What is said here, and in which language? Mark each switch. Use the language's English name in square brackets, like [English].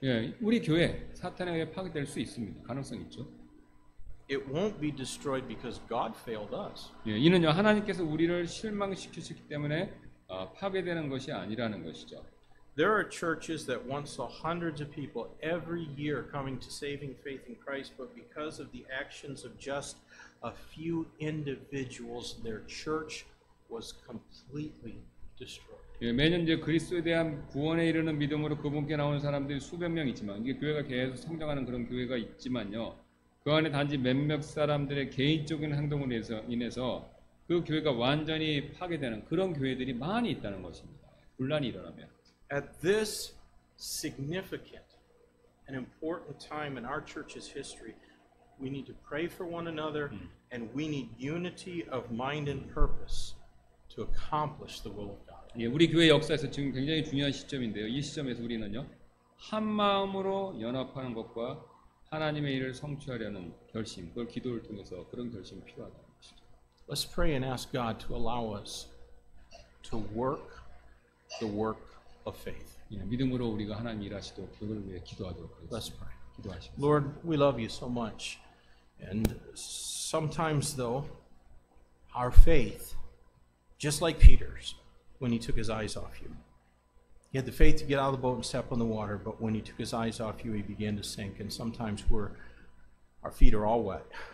[Korean] 예, 우리 교회 사탄에 의해 파괴될 수 있습니다. 가능성이 있죠. [English] It won't be destroyed because God failed us. [Korean] 예, 이는요, 하나님께서 우리를 실망시키시기 때문에 파괴되는 것이 아니라는 것이죠. [English] There are churches that once saw hundreds of people every year coming to saving faith in Christ, but because of the actions of just a few individuals, their church was completely destroyed. [Korean] 예, 매년 이제 그리스도에 대한 구원에 이르는 믿음으로 그분께 나오는 사람들이 수백 명 있지만, 이게 교회가 계속 성장하는 그런 교회가 있지만요, 그 안에 단지 몇몇 사람들의 개인적인 행동으로 인해서 그 교회가 완전히 파괴되는 그런 교회들이 많이 있다는 것입니다. 분란이 일어나면. [English] At this significant and important time in our church's history, we need to pray for one another and we need unity of mind and purpose to accomplish the will of God. [Korean] 예, 우리 교회 역사에서 지금 굉장히 중요한 시점인데요. 이 시점에서 우리는요, 한 마음으로 연합하는 것과 하나님의 일을 성취하려는 결심, 그걸 기도를 통해서 그런 결심이 필요하다는 것이죠. [English] Let's pray and ask God to allow us to work the work of faith. [Korean] 예, 믿음으로 우리가 하나님 일하시도록 그걸 위해 기도하도록 [English] Let's [Korean] 하겠습니다. [English] pray. [Korean] 기도하시겠습니다. [English] Lord, we love you so much. And sometimes, though, our faith, just like Peter's, when he took his eyes off you, he had the faith to get out of the boat and step on the water, but when he took his eyes off you, he began to sink. And sometimes our feet are all wet.